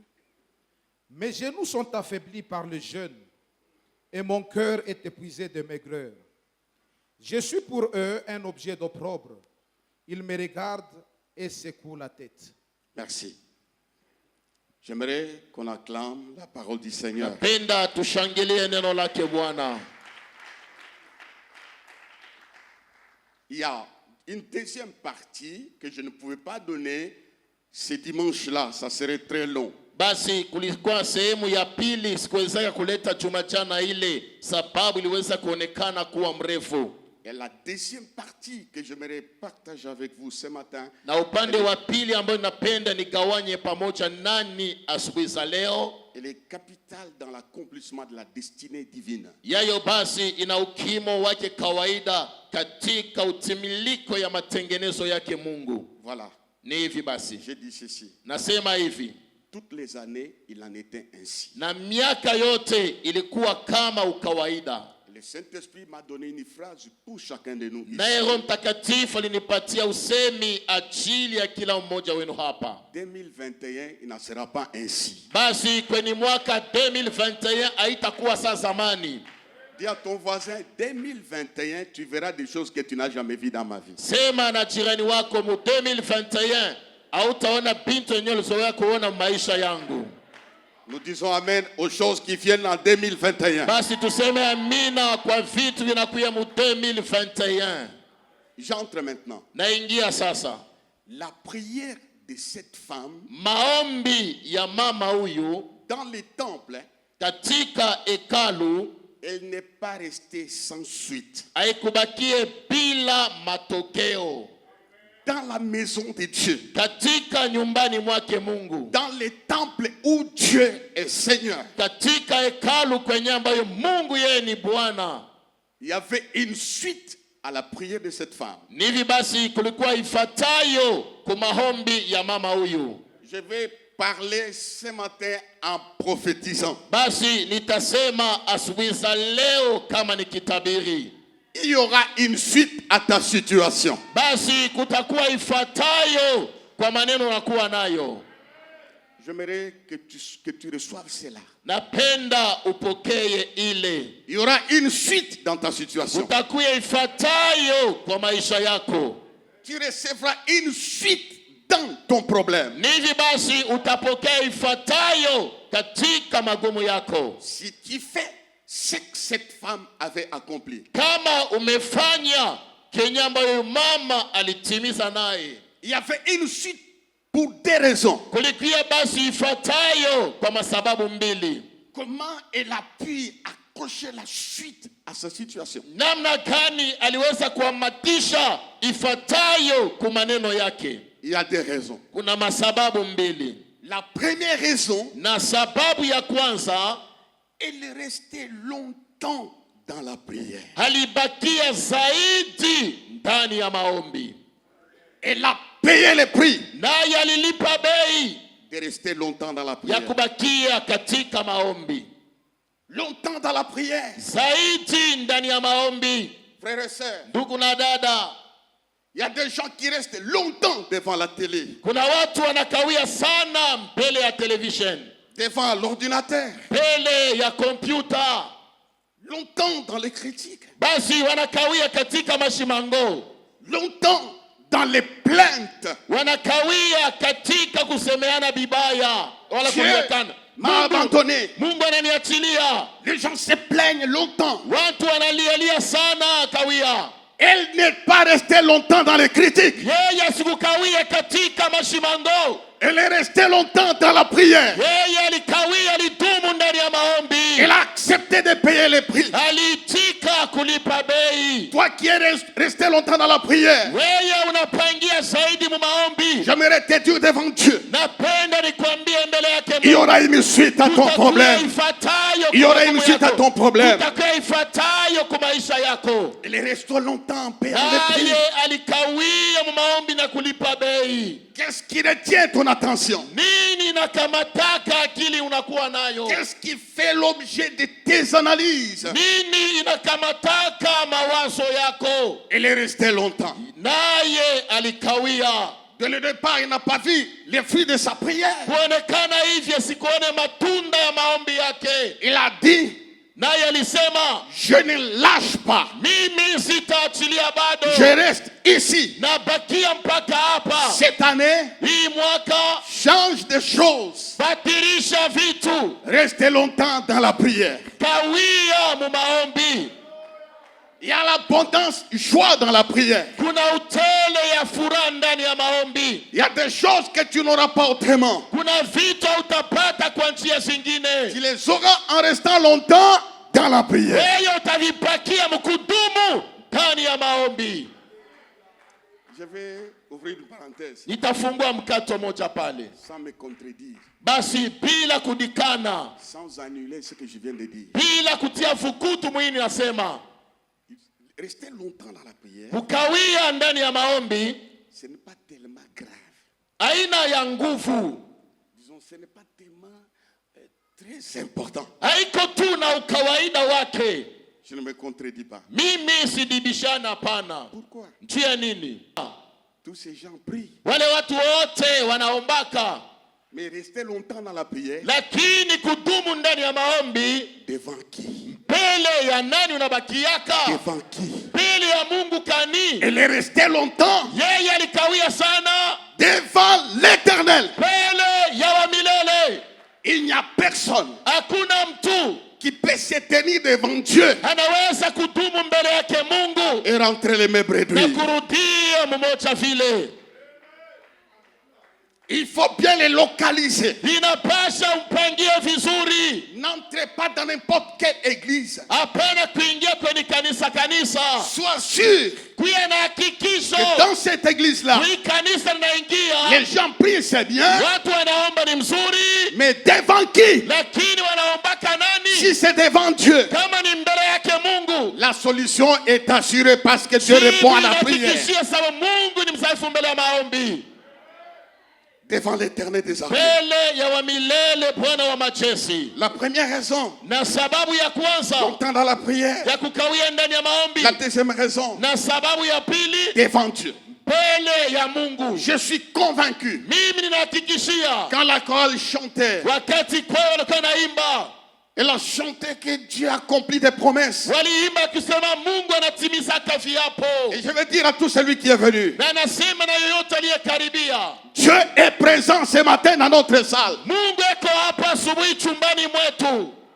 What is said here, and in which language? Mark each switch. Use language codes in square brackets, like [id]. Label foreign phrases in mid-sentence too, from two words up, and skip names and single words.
[fr] Mes genoux sont affaiblis par le jeûne et mon cœur est épuisé de maigreur. Je suis pour eux un objet d'opprobre. Ils me regardent et secouent la tête. Merci. J'aimerais qu'on acclame la parole du Seigneur. [sw] Napenda tushangilie neno lake Bwana. [fr] Il y a une deuxième partie que je ne pouvais pas donner ce dimanche-là. Ça serait très long. [sw] Basi kulikuwa sehemu ya pili sikuweza kuleta Jumajana ile sababu iliweza kuonekana kuwa mrefu. [fr] Et la deuxième partie que j'aimerais partager avec vous ce matin, [sw] Na upande wa pili ambao napenda nigawanye pamoja nani asubuhi za leo, [fr] elle est capitale dans l'accomplissement de la destinée divine. [sw] yayo basi ina ukimo wake kawaida katika utimiliko ya matengenezo yake Mungu. [fr] Voilà. [sw] Ni hivi basi. [fr] J'ai dit ceci. [sw] Nasema hivi. [fr] Toutes les années, il en était ainsi. [sw] Na miaka yote ilikuwa kama ukawaida. [fr] Le Saint-Esprit m'a donné une phrase pour chacun de nous. [sw] Naye Roho Mtakatifu alinipatia usemi ajili ya kila mmoja wenu hapa. [fr] 2021, il n'en sera pas ainsi. [sw] Basi kwenye mwaka 2021 haitakuwa saa zamani. [fr] Dis à ton voisin, 2021, tu verras des choses que tu n'as jamais vues dans ma vie. [sw] Sema na jirani wako mu 2021 hautaona bintu yenyewe ulizoea kuona maisha yangu. [fr] Nous disons amen aux choses qui viennent en 2021. [sw] Basi tuseme amina kwa vitu vinakuja mu 2021. [fr] J'entre maintenant. [sw] Naingia sasa. [fr] La prière de cette femme [sw] Maombi ya mama huyu [fr] dans les temples, [sw] katika hekalu, [fr] elle n'est pas restée sans suite. [sw] haikubakie bila matokeo. [fr] Dans la maison de Dieu, [sw] Katika nyumbani mwake Mungu, [fr] dans les temples où Dieu est Seigneur, [sw] katika hekalu kwenye ambayo Mungu yeye ni Bwana, [fr] il y avait une suite à la prière de cette femme. [sw] nivi basi kulikuwa ifatayo kwa maombi ya mama huyu. [fr] Je vais parler ce matin en prophétisant. [sw] Basi nitasema asubuhi za leo kama nikitabiri. [fr] Il y aura une suite à ta situation. [sw] Basi kutakuwa ifuatayo kwa maneno unakuwa nayo. [fr] J'aimerais que tu reçoives cela. [sw] Napenda upokee ile. [fr] Il y aura une suite dans ta situation. [sw] Kutakuwa ifuatayo kwa maisha yako. [fr] Tu recevras une suite dans ton problème. [sw] Nivi basi utapokea ifuatayo katika magumu yako. [fr] Si tu fais ce que cette femme avait accompli. [sw] Kama umefanya kenye ambayo mama alitimiza naye. [fr] Il y avait une suite pour des raisons. [sw] Kulikuwa basi ifuatayo kwa masababu mbili. [fr] Comment elle a pu accrocher la suite à sa situation? [sw] Namna gani aliweza kuhamatisha ifuatayo kwa maneno yake? [fr] Il y a des raisons. [sw] Kuna masababu mbili. [fr] La première raison, [sw] Na sababu ya kwanza, [fr] elle est restée longtemps dans la prière. [sw] alibakia zaidi ndani ya maombi. [fr] Elle a payé le prix [sw] Naye alilipa bei [fr] de rester longtemps dans la [sw] ya [fr] prière. [sw] kubakia katika maombi. [fr] Longtemps dans la prière. [sw] Zaidi ndani ya maombi. [fr] Frères et sœurs, [sw] Ndugu na dada, [fr] il y a des gens qui restent longtemps devant la télé, [sw] kuna watu wanakawia sana mbele ya television, [fr] devant l'ordinateur, [sw] mbele ya kompyuta. [fr] longtemps dans les critiques, [sw] Basi wanakawia katika mashimango, [fr] longtemps dans les plaintes. [sw] wanakawia katika kusemeana bibaya wala [fr] Dieu [sw] kuliatana. [fr] m'a abandonné. [sw] Mungu ananiachilia. [fr] Les gens se plaignent longtemps. [sw] Watu wanalialia sana kawia. [fr] Elle n'est pas restée longtemps dans les critiques. [sw] Yeye asikukawia katika mashimango. [fr] Elle est restée longtemps dans la prière. [sw] Yeye alikawia, alidumu ndani ya maombi. [fr] Elle a accepté de payer le prix. [sw] Aliitika kulipa bei. [fr] Toi qui es resté longtemps dans la prière, [sw] Wewe unapangia zaidi mu maombi. [fr] j'aimerais te dire devant Dieu, [sw] Napenda nikwambie mbele yake [fr] il y [sw] Mungu. [fr] aura une suite à ton problème. Il y aura une suite à ton problème. [sw] Kutakuwa ifuatayo kwa maisha yako. [fr] Elle est restée longtemps en payant le prix. [sw] Naye alikawia mu maombi na kulipa bei. [fr] Qu'est-ce qui retient ton attention? [sw] Nini inakamataka akili unakuwa nayo? [fr] Qu'est-ce qui fait l'objet de tes analyses? [sw] Nini inakamataka mawazo yako? [fr] Elle est restée longtemps. [sw] Naye alikawia. [fr] Dès le départ, il n'a pas vu les fruits de sa prière. [sw] Kuonekana hivi asikuone matunda ya maombi yake. [fr] Il a dit, [sw] Naye alisema, [fr] je ne lâche pas. [sw] mimi sitaachilia bado. [fr] Je reste ici. [sw] Nabakia mpaka hapa. [fr] Cette année, [sw] Hii mwaka [fr] change de choses. [sw] badilisha vitu. [fr] Restez longtemps dans la prière. [sw] Kawia mu maombi. [fr] Il y a l'abondance, joie dans la prière. [sw] Kuna utele ya furaha ndani ya maombi. [fr] Il y a des choses que tu n'auras pas autrement. [sw] Kuna vitu utapata kwa njia zingine. [fr] Tu les auras en restant longtemps dans la prière. [sw] Wewe utavipakia mkudumu ndani ya maombi. [fr] Je vais ouvrir une parenthèse [sw] Nitafungua mkato moja pale. [fr] sans me contredire, [sw] Basi bila kudikana, [fr] sans annuler ce que je viens de dire. [sw] bila kutia fukutu mwini nasema, [fr] Rester longtemps dans la prière, [sw] kukawia ndani ya maombi [fr] ce n'est pas tellement grave. [sw] aina ya nguvu. [fr] Disons, ce n'est pas tellement très important. [sw] Haiko tu na ukawaida wake. [fr] Je ne me contredis pas. [sw] Mimi sidibishana hapana. [fr] Pourquoi? [sw] Njia nini? [fr] Tous ces gens prient. [sw] Wale watu wote wanaombaka, [fr] Mais rester longtemps dans la prière, [sw] lakini kudumu ndani ya maombi [fr] devant qui? [sw] mbele ya nani unabakiaka? [fr] Devant qui? [sw] Mbele ya Mungu kani? [fr] Elle est restée longtemps [sw] Yeye alikawia sana [fr] devant l'Éternel. [sw] mbele ya wa milele. [fr] Il n'y a personne [sw] Hakuna mtu [fr] qui peut se tenir devant Dieu [sw] anaweza kudumu mbele yake Mungu [fr] et rentrer les mêmes [sw] na [fr] brebis. [sw] kurudia mmoja vile. [fr] Il faut bien les localiser. [sw] Inapasha umpangie vizuri. [fr] N'entrez pas dans n'importe quelle église. [sw] Hapana kuingia kwenye kanisa. [fr] Sois sûr [sw] Kuya na hakikisho. [fr] que dans cette église-là, [sw] Hii kanisa linaingia. [fr] les gens prient, c'est bien, [sw] Watu wanaomba ni mzuri. [fr] mais devant qui? [sw] Lakini wanaombaka nani? [fr] Si c'est devant Dieu, [sw] Kama ni mbele yake Mungu. [fr] la solution est assurée parce que Dieu répond à la prière. [sw] Inahakikishia sababu Mungu ni mzaifu mbele ya maombi. [fr] devant l'Éternel des armées. [sw] mbele ya wa milele Bwana wa majeshi. [fr] La première raison, [sw] Na sababu ya kwanza [fr] longtemps dans la prière. [sw] ya kukawia ndani ya maombi. [fr] La deuxième raison, [sw] Na sababu ya pili [fr] devant Dieu. [sw] mbele ya Mungu. [fr] Je suis convaincu, [sw] Mimi ninahakikishia [fr] quand la chorale chantait, [sw] wakati kwao walikuwa naimba, [fr] elle a chanté que Dieu accomplit des promesses. [sw] waliimba akisema Mungu anatimizaka viapo. [fr] Et je veux dire à tout celui qui est venu, [sw] Na nasema na yoyote aliyekaribia, [fr] Dieu est présent ce matin dans notre salle. [sw] Mungu eko hapa asubuhi chumbani mwetu.